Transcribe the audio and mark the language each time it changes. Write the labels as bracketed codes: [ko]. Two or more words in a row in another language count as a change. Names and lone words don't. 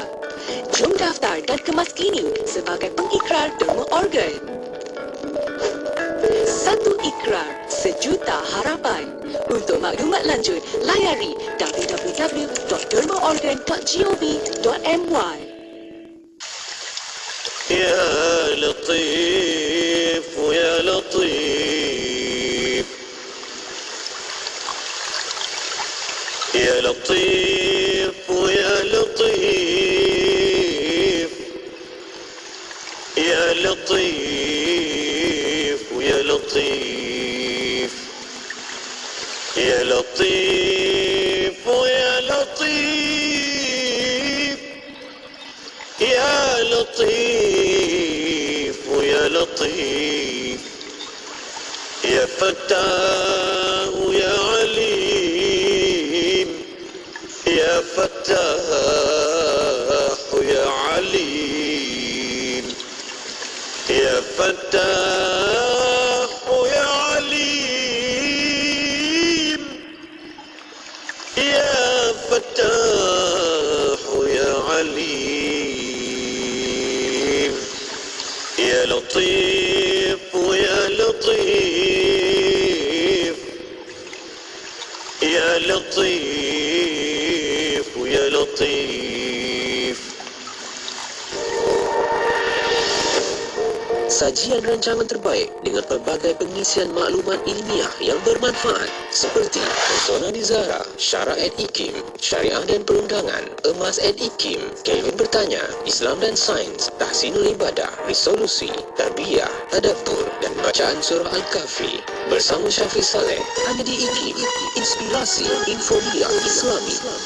[ms] Jom daftar dan kemas kini sebagai pengikrar derma organ. Satu ikrar, sejuta harapan. Untuk maklumat lanjut, layari www.dermaorgan.gov.my. [ar] يا لطيف ويا لطيف يا لطيف ويا لطيف يا لطيف ويا لطيف يا لطيف ويا لطيف يا لطيف ويا لطيف يا فتاه يا عليم يا فتاه يا عليم يا فتاه يا عليم يا فتاه يا عليم يا لطيف ويا لطيف يا لطيف ويا لطيف. [ms] Sajian rancangan terbaik dengan pelbagai pengisian maklumat ilmiah yang bermanfaat seperti Persona Nizara, Syara @IKIM, Syariah dan Perundangan, Emas @IKIM, Kelvin Bertanya, Islam dan Sains, Tahsinul Ibadah, Resolusi, Tarbiyah, Tadabbur dan Bacaan Surah Al-Kahfi bersama Syafiq Saleh hanya di IKIM, Inspirasi Informia Islami.